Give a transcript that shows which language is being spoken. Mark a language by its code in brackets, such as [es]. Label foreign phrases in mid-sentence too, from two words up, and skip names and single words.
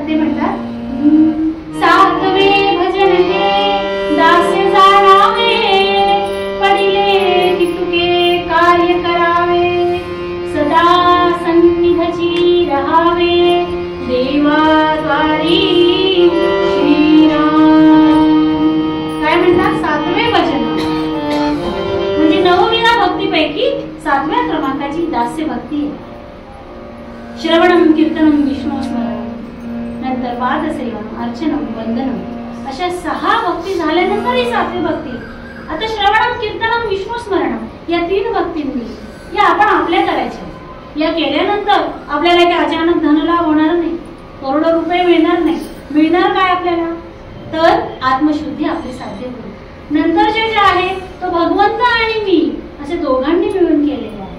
[mr] ते म्हणतात, सात्वे भजन हे दासे जाणावे, पडिले की तुके कार्य करावे, सदा सन्निधची रहावे, देवाद्वारी श्रीराम. काय म्हणतात, सातवे भजन म्हणजे नवविधा भक्तीपैकी 7व्या क्रमांकाची दास्य भक्ती आहे. [sa] श्रवणम कीर्तनम विष्णू स्मरणम, नंतर पादसेवनम अर्चनम वंदनम, [mr] अशा 6 भक्ती झाल्यानंतर ही 7वी भक्ती. आता [sa] श्रवणम कीर्तनम विष्णू स्मरणम [mr] या 3 भक्तींनी या आपण आपल्या करायच्या. या केल्यानंतर आपल्याला काही अचानक धनलाभ होणार नाही, करोडो रुपये मिळणार नाही. मिळणार काय आपल्याला, तर आत्मशुद्धी आपली साध्य होईल. नंतर जे आहे तो भगवंत आणि मी असे दोघांनी मिळून केलेले आहे.